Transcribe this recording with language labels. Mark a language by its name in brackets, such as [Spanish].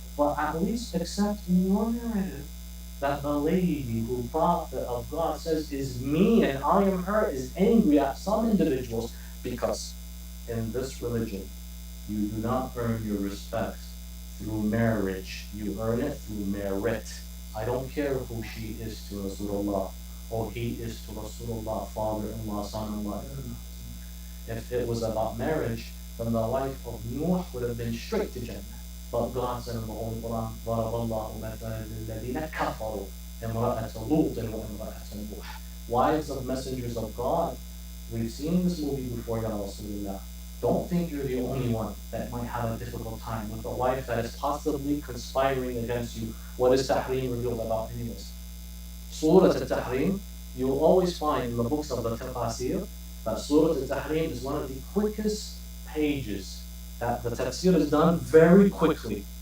[English] But at least accept your narrative. That the lady who Prophet of God says is me and I am her is angry at some individuals because in this religion you do not earn your respect through marriage. You earn it through merit. I don't care who she is to Rasulullah or he is to Rasulullah, father-in-law, son-in-law. If it was about marriage, then the life of Nuh would have been straight to Jannah. But God said in the Holy Quran, [Arabic] ضَرَبَ اللَّهُ مَثَلًا لِلَّذِينَ كَفَرُوا امْرَأَةَ لُوطٍ وَامْرَأَةَ نُوحٍ. [English] Wives of messengers of God, we've seen this movie before, Ya Rasulullah. Don't think you're the only one that might have a difficult time with a wife that is possibly conspiring against you. What is Tahrim revealed about anyways? Surah Al-Tahrim, you will always find in the books of the Tafsir that Surah Al-Tahrim is one of the quickest pages that the tafsir is done very quickly.